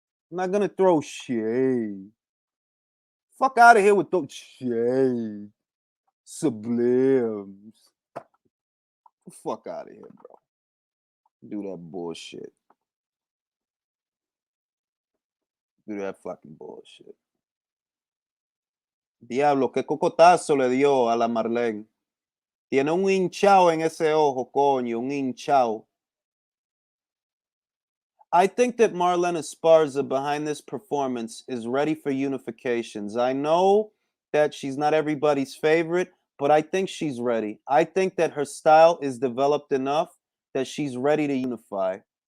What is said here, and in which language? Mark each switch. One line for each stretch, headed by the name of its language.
English: I'm not gonna throw shade. Fuck out of here with those shade. Sublims. Fuck out of here, bro. Do that bullshit. Do that fucking bullshit.
Spanish: Diablo, qué cocotazo le dio a la Marlene. Tiene un hinchado en ese ojo, coño, un hinchado.
English: I think that Marlena Esparza behind this performance is ready for unifications. I know that she's not everybody's favorite, but I think she's ready. I think that her style is developed enough that she's ready to unify.